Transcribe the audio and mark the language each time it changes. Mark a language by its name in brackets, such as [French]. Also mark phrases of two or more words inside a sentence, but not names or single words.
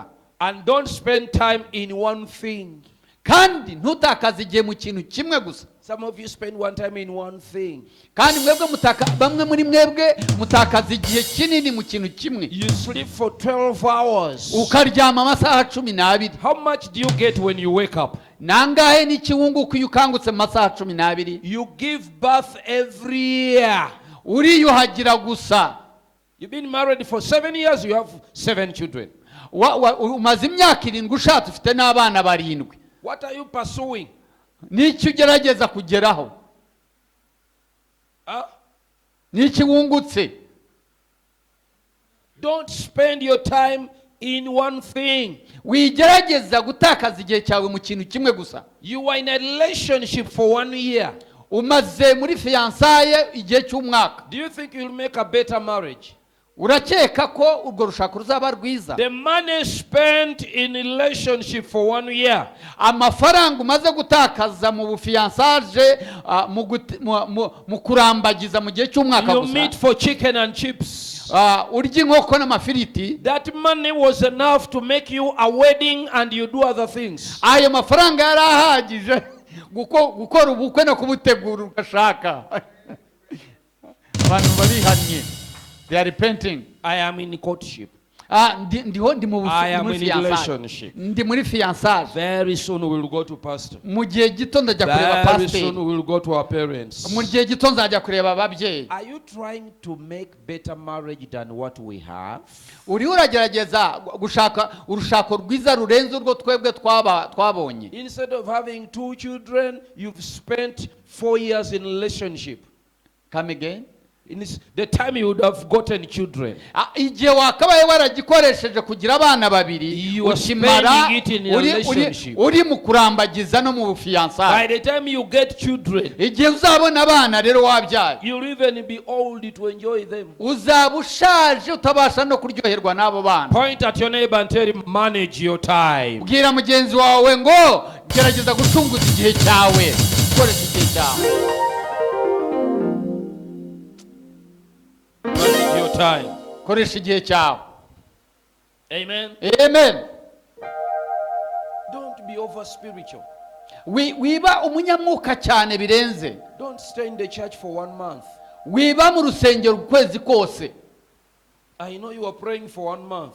[English] And don't spend time in one thing. [Kinyarwanda] Kandi ntutakaze igihe mu kintu kimwe gusa. [English] Some of you spend one time in one thing. [Kinyarwanda] Kandi bamwe muri mwebwe mutakaza igihe kinini mu kintu kimwe. [English] You sleep for 12 hours. [Kinyarwanda] Ukaryama amasaha 12. [English] How much do you get when you wake up? [Kinyarwanda] Nangahe n'ikiwunguka iyo ukangutse mu masaha 12? [English] You give birth every year. [Kinyarwanda] Uriyuhagira gusa. [English] You've been married for 7 years, you have 7 children. [Kinyarwanda] Umaze imyaka 7 ushatse ufite n'abana 7. [English] What are you pursuing? [Kinyarwanda] N'iki ugerageza kugeraho? N'iki wungutse? [English] Don't spend your time in one thing. [Kinyarwanda] Wigerageza gutakaza igihe cyawe mu kintu kimwe gusa. [English] You are in a relationship for 1 year. [Kinyarwanda] Umaze muri fiançaye igihe cy'umwaka. [English] Do you think you'll make a better marriage? [Kinyarwanda] Urakeka ko urwo rushako ruzaba rwiza? [English] The money spent in relationship for 1 year. [Kinyarwanda] Amafaranga umaze gutakaza mu bufiançage mu kurambagiza mu gihe cy'umwaka [English] You [Kinyarwanda] gusa. [English] meet for chicken and chips. [Kinyarwanda] Urya inkoko n'amafiriti. [English] That money was enough to make you a wedding and you do other things. [Kinyarwanda] Ayo mafaranga yari ahagije gukora ubukwe no kubutegura ugashaka. Abantu babihannye. [English] They are repenting. I am in courtship. I am in relationship. [Kinyarwanda] Ndi muri fiançage. [English] Very soon we will go to pastor. [Kinyarwanda] Mu gihe gito ndajya kureba [English] Very pastor. soon we will go to our parents. [Kinyarwanda] Mu gihe gito nzajya kureba ababyeyi. [English] Are you trying to make better marriage than what we have? [Kinyarwanda] Uri uragerageza gushaka urushako rwiza rurenze urwo twebwe twabonye. [English] Instead of having 2 children, you've spent 4 years in relationship. Come again? In the time you would have gotten children. [Kinyarwanda] Igihe wakabaye waragikoresheje kugira abana 2 ukimara uri mu kurambagiza no mu bufiançage. [English] By the time you get children, [Kinyarwanda] igihe uzabona abana rero wabyaye, [English] you'll even be old to enjoy them. [Kinyarwanda] Uzaba ushaje utabasha no kuryoherwa n'abo bana. [English] Point at your neighbor and tell him, manage your time. [Kinyarwanda] Bwira mugenzi wawe ngo gerageza gucunguza igihe cyawe. Koresha igihe cyawe. [English] Manage your time. [Kinyarwanda] Koresha igihe cyawe. Amen. Amen. [English] Don't be over spiritual. [Kinyarwanda] Wiba umunyamwuka cyane birenze. [English] Don't stay in the church for 1 month. [Kinyarwanda] Wiba mu rusengero ukwezi kose. [English] I know you are praying for 1 month.